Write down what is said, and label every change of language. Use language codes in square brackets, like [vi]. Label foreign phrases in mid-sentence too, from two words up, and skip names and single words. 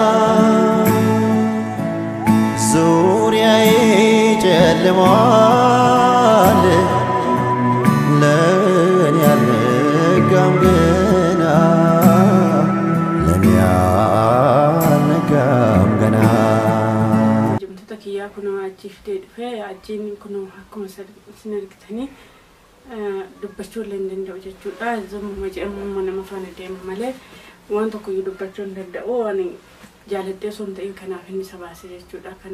[am] ዙሪያዬ ጨልሟል ለኔ አልነጋም ገና ለኔ አልነጋም ገና [om] kiyyaa kunoo achiif dhufee achiin kunoo akkuma sinargitanii dubbachuu illee hin danda'u jechuudha. Zommuma jedhamu nama faana deema malee waan tokkoyyuu dubbachuu hin danda'u. Ani jaaladhee osoo hin ta'in kanaaf inni isa baase jechuudha.